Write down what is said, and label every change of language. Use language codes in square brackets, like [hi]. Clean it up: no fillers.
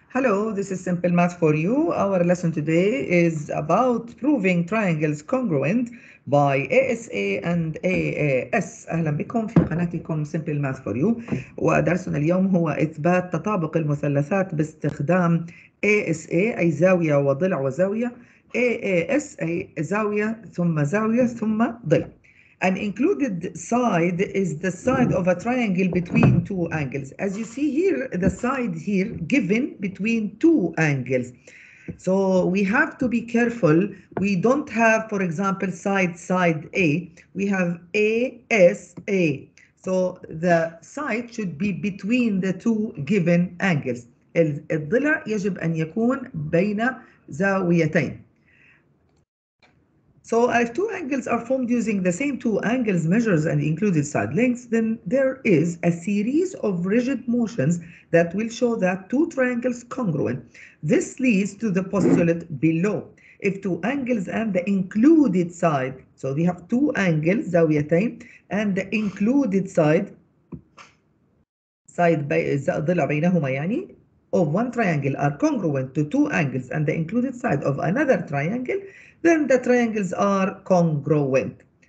[en] Hello, this is Simple Math for you. Our lesson today is about proving triangles congruent by ASA and AAS. [ar] أهلا بكم في قناتكم Simple Math for you. ودرسنا اليوم هو إثبات تطابق المثلثات باستخدام ASA أي زاوية وضلع وزاوية، AAS أي زاوية ثم زاوية ثم ضلع. [en] An included side is the side of a triangle between two angles. As you see here, the side here given between two angles. So we have to be careful. We don't have, for example, side A. We have ASA. So the side should be between the two given angles. [ar] الضلع يجب أن يكون بين زاويتين. [en] So if two angles are formed using the same two angles, measures, and included side lengths, then there is a series of rigid motions that will show that two triangles congruent. This leads to the postulate below. If two angles and the included side, so we have two angles, زاويتين, and the included side [ar] ضلع بينهما يعني, [en] of one triangle are congruent to two angles and the included side of another triangle, then the triangles are congruent.